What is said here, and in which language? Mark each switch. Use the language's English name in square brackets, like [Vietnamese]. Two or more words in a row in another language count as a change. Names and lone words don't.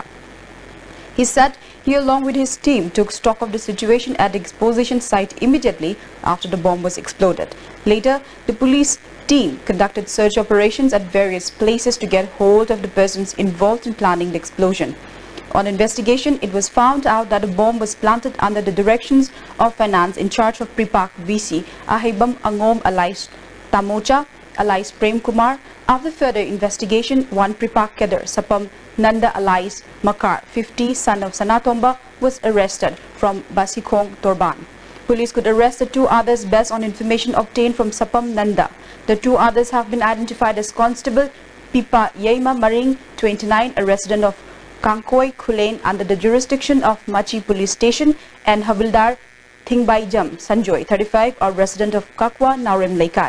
[English] He said he, along with his team, took stock of the situation at the exposition site immediately after the bomb was exploded. Later, the police team conducted search operations at various places to get hold of the persons involved in planning the explosion. On investigation, it was found out that the bomb was planted under the directions of finance in charge of Pripak VC, Ahibam Angom alias Tamocha alias Prem Kumar. After further investigation, one Pripak Kedar, Sapam Nanda alias Makar, 50, son of Sanatomba, was arrested from Basikong, Torban. Police could arrest the 2 others based on information obtained from Sapam Nanda. The 2 others have been identified as Constable Pipa Yeima Maring, 29, a resident of Kangkoi, Kulen, under the jurisdiction of Machi Police Station, and Havildar Thingbai Jam Sanjoy, 35, a resident of Kakwa Naurem Lekai.